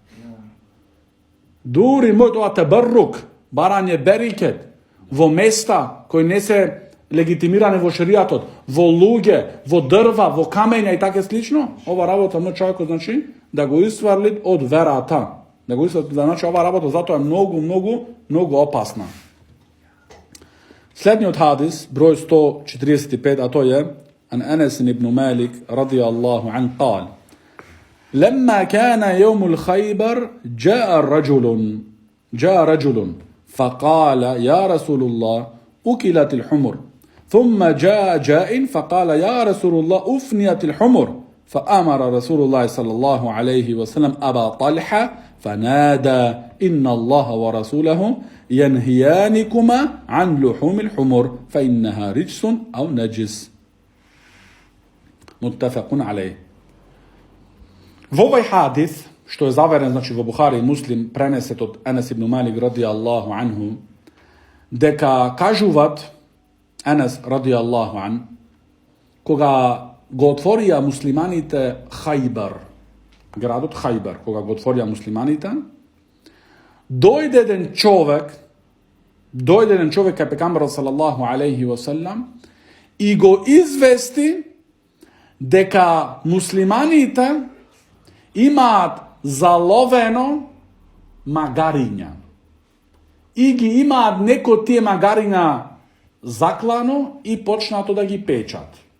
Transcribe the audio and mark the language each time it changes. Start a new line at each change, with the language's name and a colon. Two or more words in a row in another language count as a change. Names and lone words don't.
Macedonian: Дури мој тоа тебррук, барање берикет, во места кои не се легитимирани во шеријатот, во луѓе, во дрва, во камења и така слично, ова работа мој човекот, значи, да го исфрлит од верата. Да го исфрлит, значи, ова работа затоа е многу опасна. Следниот хадис, број 145, а тој е
Arabic: عن أنس بن مالك رضي الله عنه قال: لما كان يوم الخيبر جاء رجل فقال: يا رسول الله أكلت الحمر. ثم جاء فقال: يا رسول الله أفنيت الحمر. فأمر رسول الله صلى الله عليه وسلم أبا طلحة فنادى: إن الله ورسوله ينهيانكما عن لحوم الحمر فإنها رجس أو نجس. متفق عليه.
Macedonian: Во овој хадис, што е заверен, значи, во Бухари и Муслим, пренесет од Енес ибн Малик
Arabic: رضي الله عنه,
Macedonian: дека кажуват Енес
Arabic: رضي الله عن,
Macedonian: кога го отворија муслиманите Хајбар, градот Хајбар, кога го отворија муслиманите, дојде еден човек кај пекамберот
Arabic: صلى الله عليه وسلم
Macedonian: и го извести дека муслиманите имаат заловено магариња и ги имаат некој тие магариња заклано и почнато да ги печат.